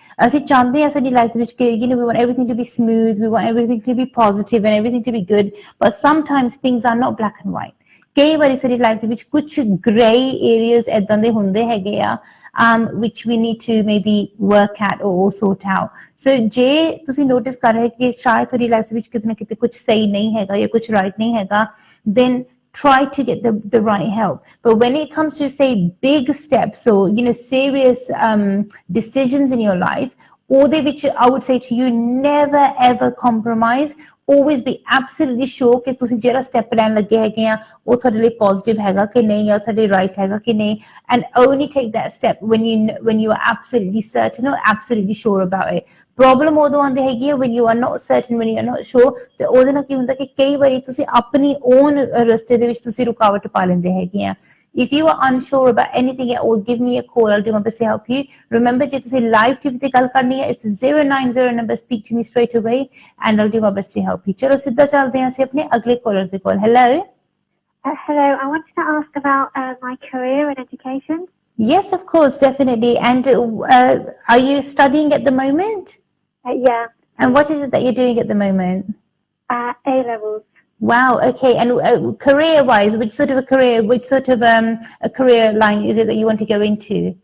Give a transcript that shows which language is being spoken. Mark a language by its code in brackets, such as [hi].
[en] As it life, which, you know, we want everything to be smooth, we want everything to be positive and everything to be good, but sometimes things are not black and white. [pa] कई बारी सारी life ਦੇ ਵਿੱਚ कुछ grey areas ਏਦਾਂ ਦੇ ਹੁੰਦੇ ਹੈਗੇ ਆ [en] which we need to maybe work at or sort out. [pa] So ਜੇ ਤੁਸੀਂ notice ਕਰ ਰਹੇ ਕਿ ਸ਼ਾਇਦ ਤੁਹਾਡੀ ਲਾਈਫ ਦੇ ਵਿੱਚ ਕਿਤੇ ਨਾ ਕਿਤੇ ਕੁਝ ਸਹੀ ਨਹੀਂ ਹੈਗਾ ਜਾਂ ਕੁਝ right ਨਹੀਂ ਹੈਗਾ, [en] then try to get the right help. But when it comes to say big steps or, you know, serious decisions in your life, [pa] ਉਹਦੇ ਵਿੱਚ [en] I would say to you, never ever compromise. Always be absolutely sure [pa] ਕਿ ਤੁਸੀਂ ਜਿਹੜਾ step ਲੈਣ ਲੱਗੇ ਹੈਗੇ ਆ ਉਹ ਤੁਹਾਡੇ ਲਈ ਪੋਜ਼ਿਟਿਵ ਹੈਗਾ ਕਿ ਨਹੀਂ, ਜਾਂ ਤੁਹਾਡੇ ਰਾਈਟ ਹੈਗਾ ਕਿ ਨਹੀਂ, [en] and only take that step when you are absolutely certain or absolutely sure about it. [pa] Problem ਉਦੋਂ ਆਉਂਦੀ ਹੈਗੀ ਹੈ [en] when you are not certain, when you are not sure, [pa] ਤੇ ਉਹਦੇ ਨਾਲ ਕੀ ਹੁੰਦਾ ਕਿ ਕਈ ਵਾਰੀ ਤੁਸੀਂ ਆਪਣੀ own ਰਸਤੇ ਦੇ ਵਿੱਚ ਤੁਸੀਂ ਰੁਕਾਵਟ ਪਾ ਲੈਂਦੇ ਹੈਗੇ ਆ. [en] If you are unsure about anything at all, give me a call. I'll do my best to help you. [pa] Remember, ਜੇ ਤੁਸੀਂ live TV ਤੇ ਗੱਲ ਕਰਨੀ ਹੈ, [en] it's 090 number. Speak to me straight away, and I'll do my best to help you. [pa] ਚਲੋ ਸਿੱਧਾ ਚੱਲਦੇ ਹਾਂ ਅਸੀਂ ਆਪਣੇ ਅਗਲੇ caller ਦੇ ਕੋਲ. [en] Hello. Hello, I wanted to ask about my career and education. Yes, of course, definitely. And are you studying at the moment? Yeah. And what is it that you're doing at the moment? A levels. Wow. Okay. And career-wise, which sort of a career line is it that you want to go into?